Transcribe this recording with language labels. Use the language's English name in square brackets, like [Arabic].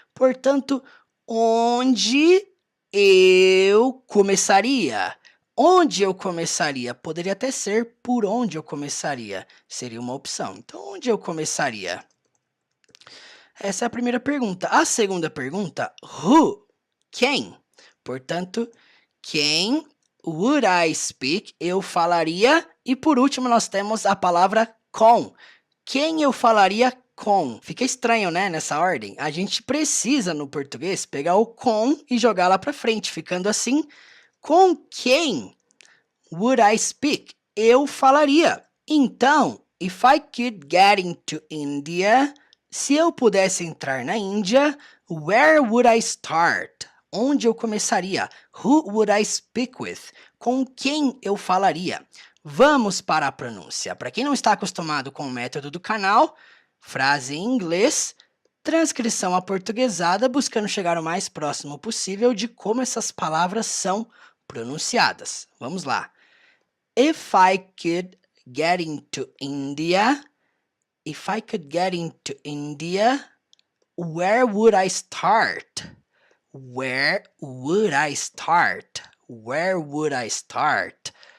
[Portuguese] Portanto, onde eu começaria? Onde eu começaria? Poderia até ser por onde eu começaria. Seria uma opção. Então, onde eu começaria? Essa é a primeira pergunta. A segunda pergunta, who? Quem? Portanto, quem [English] would I speak? [Portuguese] Eu falaria. E por último, nós temos a palavra com. Quem eu falaria com? Fica estranho, né? Nessa ordem. A gente precisa, no português, pegar o com e jogar lá para frente, ficando assim. Com quem [English] would I speak? [Portuguese] Eu falaria. Então, [English] if I could get into India, [Portuguese] se eu pudesse entrar na Índia, [English] where would I start? [Portuguese] Onde eu começaria? [English] Who would I speak with? [Portuguese] Com quem eu falaria? Vamos para a pronúncia. Para quem não está acostumado com o método do canal, frase em inglês, transcrição aportuguesada, buscando chegar o mais próximo possível de como essas palavras são pronunciadas. Vamos lá. [English] If I could get into India, if I could get into India, where would I start? Where would I start? Where would I start?